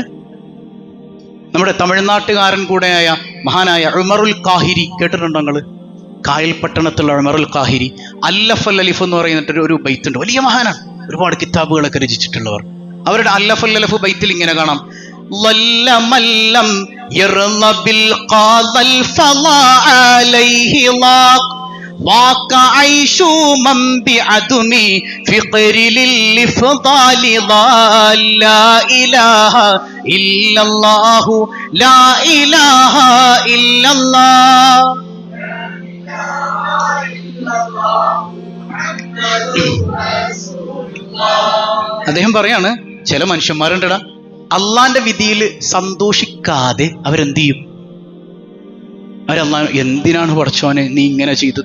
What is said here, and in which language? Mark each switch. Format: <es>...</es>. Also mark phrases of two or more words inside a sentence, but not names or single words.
<ml>നമ്മുടെ തമിഴ്നാട്ടുകാരൻ കൂടെയായ മഹാനായ ഉമറുൽ ഖാഹിരി കേട്ടിട്ടുണ്ടോ നിങ്ങൾ? കായൽ പട്ടണത്തുള്ള ഉമറുൽ ഖാഹിരി അല്ലഫൽ അലിഫ് എന്ന് പറയുന്നിട്ട് ഒരു ബൈത്തുണ്ട്. വലിയ മഹാനാണ്, ഒരുപാട് കിതാബുകളൊക്കെ രചിച്ചിട്ടുള്ളവർ. അവരുടെ അല്ലഫൽ അലിഫ് ബൈത്തിൽ ഇങ്ങനെ കാണാം,</ml> <ar>ضاق عيش من بعدم فقر للإفضال ضال لا إله إلا الله لا إله إلا الله.</ar> <ml>അദ്ദേഹം പറയാണ്, ചില മനുഷ്യന്മാരുണ്ടടാ അള്ളാന്റെ വിധിയിൽ സന്തോഷിക്കാതെ അവരെന്ത് ചെയ്യും? അവരല്ലാ, എന്തിനാണ് പടച്ചോനെ നീ ഇങ്ങനെ ചെയ്തത്?</ml>